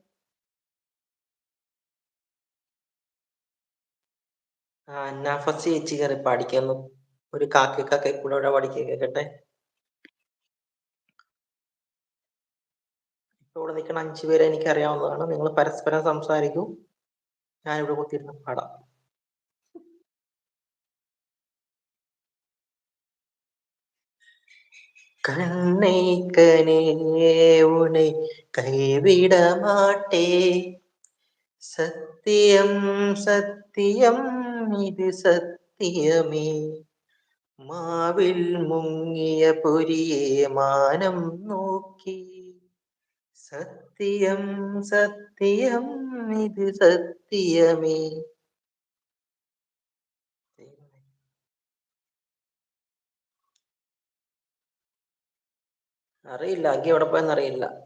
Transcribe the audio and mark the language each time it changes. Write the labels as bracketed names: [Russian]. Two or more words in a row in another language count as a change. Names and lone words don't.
[Malayalam] നഫസ് ചേച്ചി കയറി പാടിക്കുന്നു. ഒരു കാക്കയൊക്കെ കൂടെ ഇവിടെ പാടിക്കേ, കേക്കട്ടെ. ഇപ്പൊ ഇവിടെ നിൽക്കുന്ന 5 പേരെ എനിക്ക് അറിയാവുന്നതാണ്. നിങ്ങൾ പരസ്പരം സംസാരിക്കൂ, ഞാനിവിടെ കുത്തിയിരുന്ന് പാടാം. [Tamil] கண்ணை கனே உனை கைவிட மாட்டே சத்தியம் சத்தியம் இது சத்தியமே [Malayalam] മാവിൽ മുങ്ങിയ പൊരിയെ മാനം നോക്കി സത്യം സത്യം ഇത് സത്യമേ. അറിയില്ല, അങ്കി എവിടെ പോയെന്ന് അറിയില്ല.